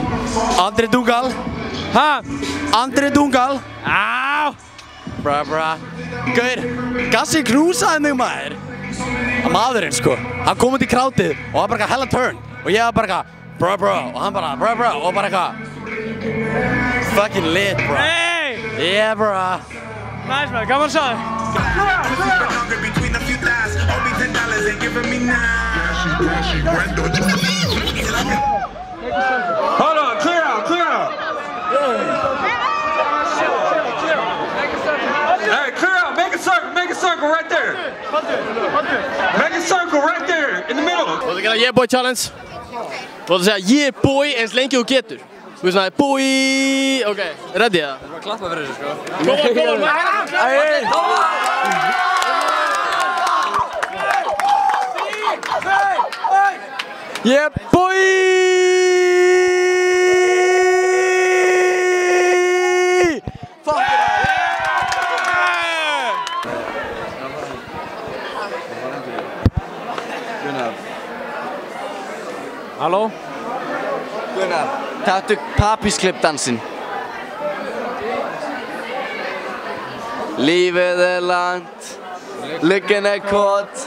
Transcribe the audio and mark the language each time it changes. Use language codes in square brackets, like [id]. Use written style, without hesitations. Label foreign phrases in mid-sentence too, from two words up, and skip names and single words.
[is] Andri Dungal. Ha? Andri Dungal. Á! Bra. Gaur, Gassi knúsaði mig maður. Maðurinn sko, hann kom út í krátið og hann bara hella turn. Og ég var bara bra. Og hann bara bra. Og bara [en] fucking lit, bro. [is] Hey! [en] Yeah, bro. Nice man, [is] gaman að sjá þig. [en] Hold on, clear out, clear out. Hey, clear out, make a circle right there. Make a circle right there, in the middle. [is] Þú ætlar að gera [en] yeah boy challenge. [is] Þú ætlar að segja [en] yeah boy [is] eins lengi og getur. Þú veist svona boy, ok, ready það? Það er bara að klappa fyrir þessu sko. [en] Yeah boy! Fuck it! [is] Gunnar. Halló? Gunnar, taktu pappírsklippdansinn. Lífið er langt, [da] lykken er kort.